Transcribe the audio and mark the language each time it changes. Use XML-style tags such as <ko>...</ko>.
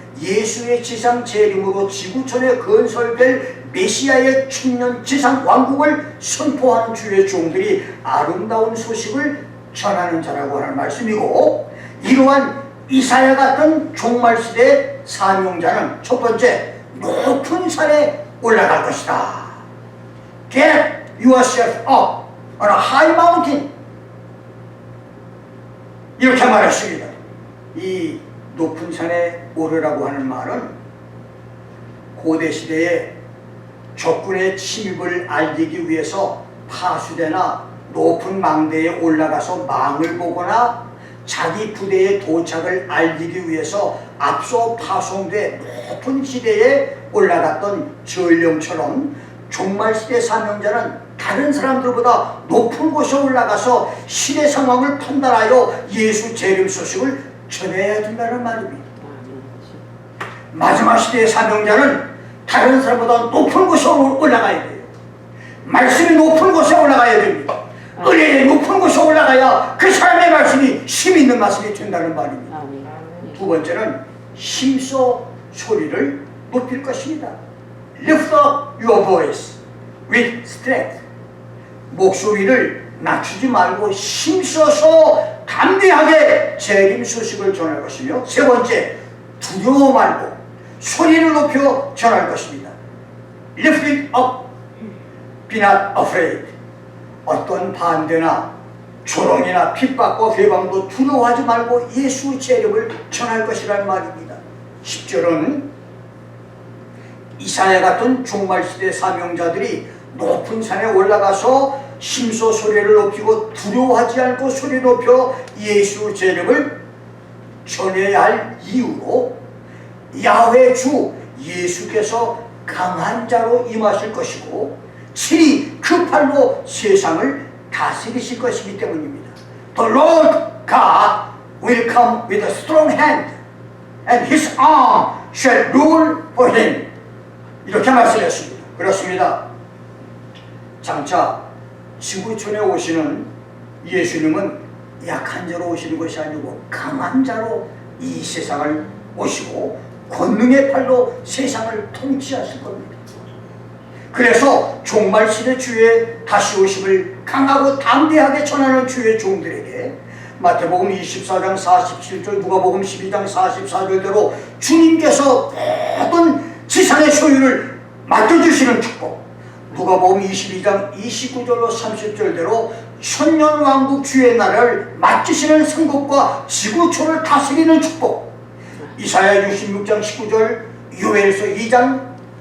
<ko>예수의 지상 재림으로 지구촌에 건설될 메시아의 천년 지상 왕국을 선포하는 주의 종들이 아름다운 소식을 전하는 자라고 하는 말씀이고, 이러한 이사야 같은 종말시대의 사명자는 첫 번째, 높은 산에 올라갈 것이다.</ko> <en>Get yourself up on a high mountain.</en> <ko>이렇게 말했습니다. 이 높은 산에 오르라고 하는 말은 고대 시대에 적군의 침입을 알리기 위해서 파수대나 높은 망대에 올라가서 망을 보거나 자기 부대의 도착을 알리기 위해서 앞서 파송돼 높은 지대에 올라갔던 전령처럼 종말시대 사명자는 다른 사람들보다 높은 곳에 올라가서 시대 상황을 판단하여 예수 재림 소식을 전해야 된다는 말입니다. 마지막 시대의 사명자는 다른 사람보다 높은 곳에 올라가야 돼요. 말씀이 높은 곳에 올라가야 됩니다. 은혜의 높은 곳에 올라가야 그 사람의 말씀이 힘 있는 말씀이 된다는 말입니다. 두 번째는 힘써 소리를 높일 것입니다.</ko> <en>Lift up your voice with strength.</en> <ko>목소리를 낮추지 말고 힘써서 담대하게 재림 소식을 전할 것이며, 세 번째, 두려워 말고 소리를 높여 전할 것입니다.</ko> <en>Lift it up, be not afraid.</en> <ko>어떤 반대나 조롱이나 핍박과 회방도 두려워하지 말고 예수 재림을 전할 것이라는 말입니다. 10절은 이사야 같은 종말시대 사명자들이 높은 산에 올라가서 심소 소리를 높이고 두려워하지 않고 소리 높여 예수 재림을 전해야 할 이유로 야훼 주 예수께서 강한 자로 임하실 것이고 친히 그 팔로 세상을 다스리실 것이기 때문입니다.</ko> <en>The Lord God will come with a strong hand and his arm shall rule for him.</en> <ko>이렇게 말씀했습니다. 그렇습니다. 장차 지구촌에 오시는 예수님은 약한 자로 오시는 것이 아니고 강한 자로 이 세상을 오시고 권능의 팔로 세상을 통치하실 겁니다. 그래서 종말 시대 주의 다시 오심을 강하고 담대하게 전하는 주의 종들에게 마태복음 24장 47절, 누가복음 12장 44절대로 주님께서 모든 지상의 소유를 맡겨주시는 축복, 누가복음 22장 29절로 30절대로 천년왕국 주의 나라를 맡기시는 성국과 지구촌을 다스리는 축복, 이사야 66장 19절, 요엘서 2장</ko>